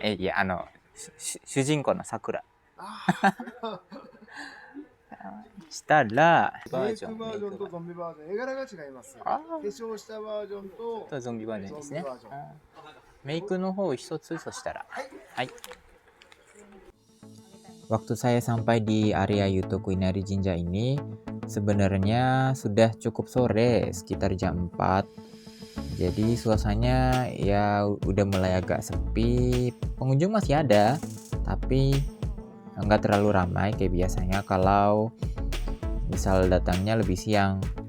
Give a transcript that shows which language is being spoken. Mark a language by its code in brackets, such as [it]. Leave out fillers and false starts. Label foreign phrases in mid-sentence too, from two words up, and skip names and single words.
[ja] いや、主人公の桜。したら、メイクバージョンとゾンビバージョン、絵柄が違います。化粧したバージョンとゾンビバージョンですね。メイクの方一つ、そしたら。 [id] はい。Waktu saya sampai di area Yutoku Inari Jinja ini, sebenarnya sudah cukup sore, sekitar jam 4. Jadi suasananya ya udah mulai agak sepi. Pengunjung masih ada, tapi nggak terlalu ramai kayak biasanya kalau misal datangnya lebih siang.